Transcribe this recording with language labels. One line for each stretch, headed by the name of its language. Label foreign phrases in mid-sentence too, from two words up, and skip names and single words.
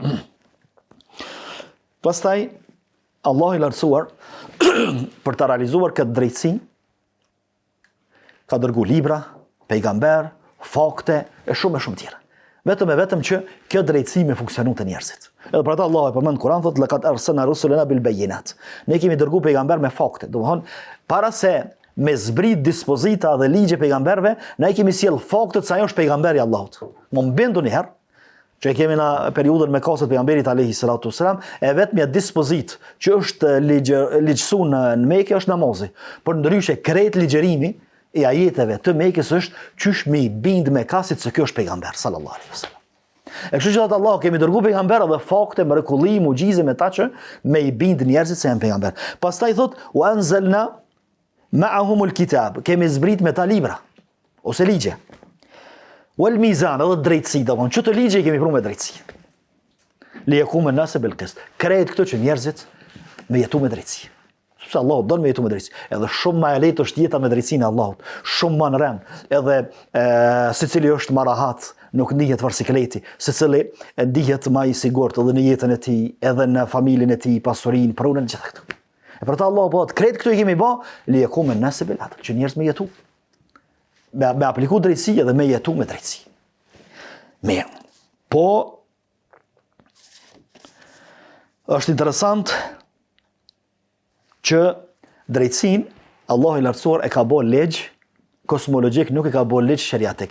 Albanian: Pastaj Allahu i lartësuar për të realizuar këtë drejtësi ka dërguar libra, pejgamber, fakte e shumë tjera. Vetëm që kjo drejtësi me funksionu të njerëzit. Edhe për ata Allah e përmend Kur'an thotë
Arabic: لقد أرسلنا رسلنا بالبينات.
Albanian: Ne kemi dërguar pejgamber me fakte. Domthon para se me zbrit dispozita dhe ligje pejgamberve, ne kemi sjell faktet se ajo është pejgamberi i Allahut. Mos mbenduni herë që e kemi në periudhën me kasët pejgamberit
Arabic: عليه الصلاة والسلام,
Albanian: e vetmja dispozit që është ligjësuar në Mekë është namazi. Por ndryshe krejt ligjërimi e ajeteve të Mekës është qysh me i bind me kasit se kjo është pejgamber
Arabic: صلى الله عليه وسلم.
Albanian: E kështu që Allah kemi dërguar pejgamber dhe fakte, mrekulli, mucize me ta që me i bind njerëzit se janë pejgamber. Pastaj thot
Arabic: وأنزلنا معهم الكتاب,
Albanian: kemi zbrit me ta libra ose ligje.
Arabic: والميزان,
Albanian: edhe drejtësi, domthon çdo ligje i kemi pruar me drejtësi.
Arabic: ليقوم الناس بالقسط.
Albanian: Krejt këto që njerëzit me jetu me drejtësi. Sepse Allahu don me jetu me drejtësi. Edhe shumë më e lehtë është jeta me drejtsinë e Allahut, shumë më në rend. Edhe secili është më rahat, nuk ndihet varsikleti, secili ndihet më i sigurt edhe në jetën e tij, edhe në familjen e tij, pasurinë, prunën gjithë këto. E për ta Allahu po krejt këto i kemi bë,
Arabic: ليقوم الناس بالقسط,
Albanian: që njerëz me jetu. Me apliku drejtësi edhe me jetu me drejtësi. Mirë. Po është interesant që drejtësin Allah i lartësuar e ka bë ligj kosmologjik, nuk e ka bë ligj shariatik.